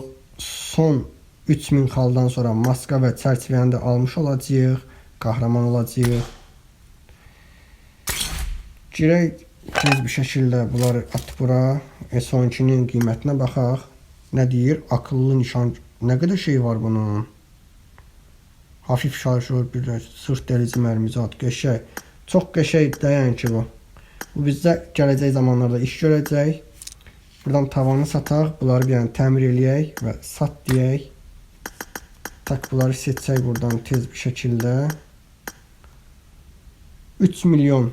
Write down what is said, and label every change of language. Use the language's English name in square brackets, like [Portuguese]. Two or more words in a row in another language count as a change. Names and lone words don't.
[Azerbaijani] Son 3000 xaldan sonra maska və çərçivəni də almış olacağıq. Qəhrəman olacağıq. Girək tez bir şəkildə bunları at bura. S12'nin qiymətinə baxaq. Nə deyir? Akıllı nişan. Nə qədər şey var bunun? Hafif şarjör, bir sırt delici mərmici at. Qəşəng. Çox qəşəng dayan ki bu. Bu bizdə gələcək zamanlarda iş görəcək. Buradan tavanı sataq. Bunları bir yəni təmir eləyək və sat deyək. Tak bunları seçək buradan tez bir şəkildə. 3 milyon.